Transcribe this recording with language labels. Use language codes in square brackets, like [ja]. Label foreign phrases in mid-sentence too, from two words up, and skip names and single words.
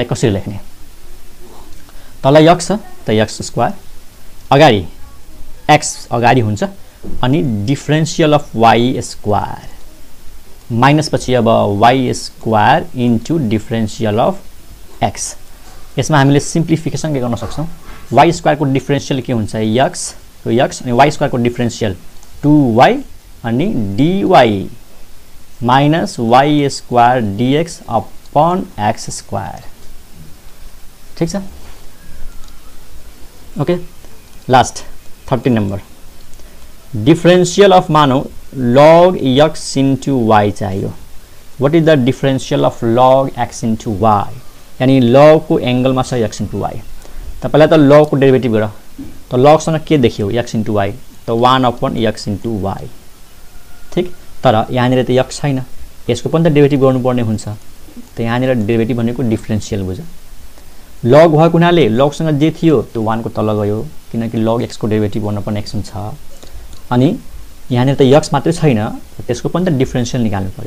[ne] कसरी लेख्ने तल x छ त [en] x square [ne] अगाडि x अगाडि हुन्छ अनि [en] differential of y square [ne] माइनस पछि अब [en] y square into differential of x [ne] यसमा हामीले सिम्प्लिफिकेसन के गर्न सक्छौं [en] y square [ne] को डिफरेन्शियल के हुन्छ x को x अनि [en] y square [ne] को डिफरेन्शियल 2y अनि [en] dy minus y square dx upon x square [ne] ठीक छ [en] okay last 13 number differential of [ne] मानौ [en] log x into y [ne] चाहियो. [en] What is the differential of log x into y? [ne] यानी log को एंगल में छ [en] x into y. [ne] तो पहले तो log को डेरिवेटिभ गर. तो log सँग के देखियो [en] x into y. [ne] तो [en] 1/x into y. [ne] ठीक. तर यहाँनिर त x छैन. यसको पनि त डेरिवेटिभ गर्नुपर्ने हुन्छ. त यहाँनिर डेरिवेटिभ भनेको डिफरेन्शियल बुझ. log भएको हुनाले log सँग जे थियो त्यो 1 को तल गयो किनकि log x को डेरिवेटिभ गर्नुपर्ने x छ. अनि यहाँनिर त x मात्रै छैन त्यसको पनि त डिफरेन्शियल निकाल्नु पर्यो.